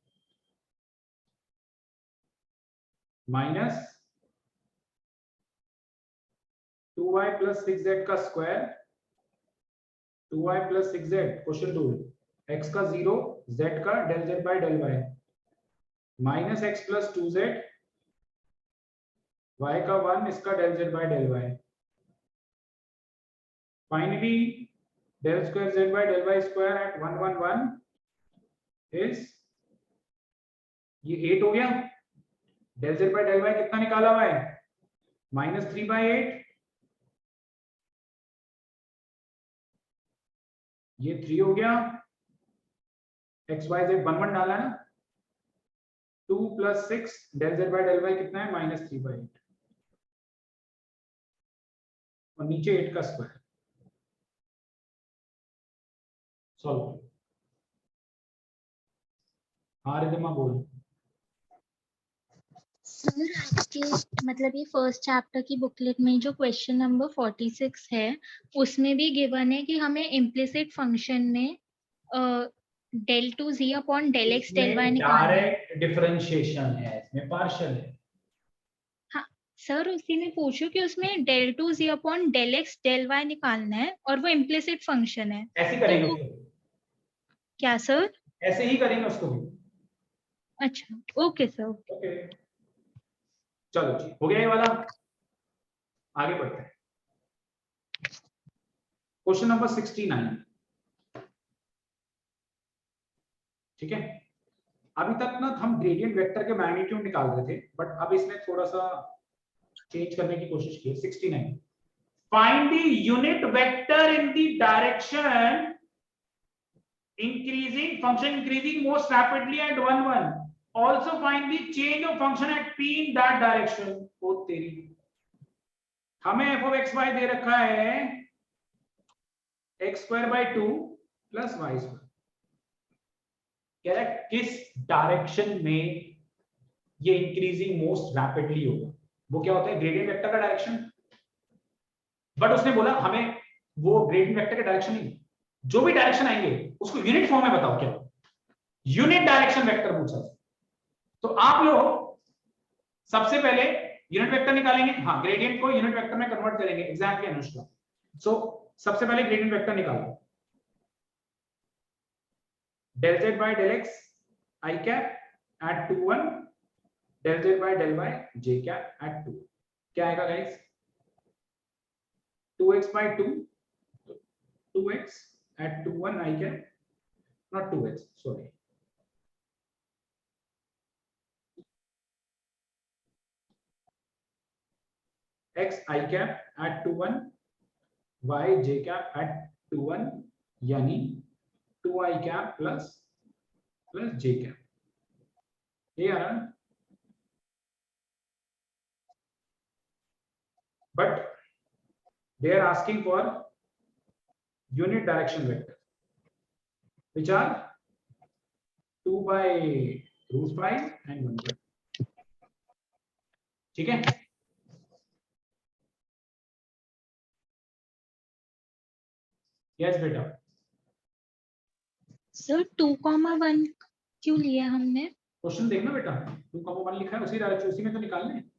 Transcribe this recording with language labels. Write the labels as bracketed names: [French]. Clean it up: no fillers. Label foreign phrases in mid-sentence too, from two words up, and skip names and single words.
[English] minus 2y plus 6z [Hindi] का स्क्वायर, 2y प्लस 6z [English] question rule, [Hindi] x का 0, z का [English] del z by del y, minus x plus 2z, [Hindi] y का 1, इसका [English] del z by del y. फाइनली del square z by del y square at 111 is [Hindi] ये 8 हो गया। [English] del z by del y [Hindi] कितना निकाला हुआ है? -3/8। ये 3 हो गया। x y z 1 1 डाला है ना, 2 + 6 [English] del z by del y [Hindi] कितना है? -3/8 और नीचे 8 का स्क्वायर। सॉल्व। हाँ रिधिमा बोल। सर आपके मतलब ये [English] first chapter [Hindi] की बुकलेट में जो [English] question number 46 [Hindi] है उसमें भी गिवन है कि हमें [English] implicit function [Hindi] में [English] del 2z upon del x del y [Hindi] निकालना है। [English] direct differentiation [Hindi] है, इसमें पार्शियल है। हाँ सर उसी में पूछो कि उसमें [English] del 2z upon del x del y [Hindi] निकालना है और वो [English] implicit function [Hindi] है। ऐसे करेंगे उसको। क्या सर? ऐसे ही करेंगे उसको भी। अच्छा [English] okay sir. [Hindi] ओके चलो जी, हो गया ये वाला। आगे बढ़ते हैं। [English] question number 69. [Hindi] ठीक है, अभी तक ना हम [English] gradient vector [Hindi] के मैग्नीट्यूड निकाल रहे थे, बट अब इसमें थोड़ा सा चेंज करने की कोशिश की। [English] 69 find the unit vector in the direction increasing function increasing most rapidly at 1 1, also find the change of function at p in that direction। [Hindi] ओ तेरी, हमें [English] f of x y [Hindi] दे रखा है [English] x square by 2 plus y square, [Hindi] कह रहा है किस डायरेक्शन में ये [English] increasing most rapidly [Hindi] होगा। वो क्या होता है, [English] gradient vector [Hindi] का डायरेक्शन, बट उसने बोला हमें वो [English] gradient vector [Hindi] का डायरेक्शन नहीं, जो भी डायरेक्शन आएंगे उसको [English] unit form [Hindi] में बताओ, क्या [English] unit direction vector [Hindi] पूछा। तो आप लोग सबसे पहले [English] unit vector [Hindi] निकालेंगे, हाँ ग्रेडियंट को [English] unit vector [Hindi] में कन्वर्ट करेंगे, एग्जैक्टली अनुष्का। सो सबसे पहले [English] gradient vector [Hindi] निकालो, [English] del z by del x I cap at 2 1, del z by del y j cap at 2, [Hindi] क्या आएगा [English] गाइस, 2x by 2, 2x at 2 1 I cap, not 2x, sorry, x I cap at 2 1, y j cap at 2 1, यानी 2 I cap plus j cap, [Hindi] ये आ रहा है। [English] But they are asking for unit direction vector, which are 2 by root 5 and 1 by, [Hindi] ठीक है। यस बेटा, सर 2,1 क्यों लिया हमने? क्वेश्चन देखना बेटा, 2,1 लिखा है, उसी डायरेक्शन, उसी में तो निकालने हैं।